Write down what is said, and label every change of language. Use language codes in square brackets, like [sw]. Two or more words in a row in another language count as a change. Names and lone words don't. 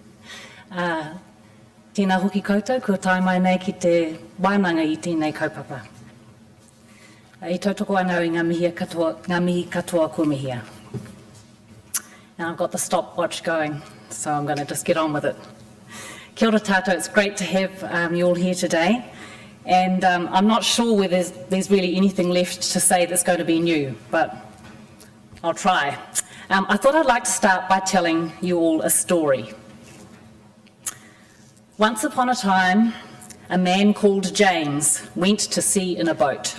[mi] Tēnā hoki koutou, kua tai mai nei ki te wānanga i tēnei kaupapa. I tautoko anau i ngā mihi katoa kumihia. [en] Now I've got the stopwatch going, so I'm going to just get on with it. [mi] Kia ora tātou, [en] it's great to have you all here today. And I'm not sure whether there's really anything left to say that's going to be new, but I'll try. I thought I'd like to start by telling you all a story. Once upon a time, a man called James went to sea in a boat.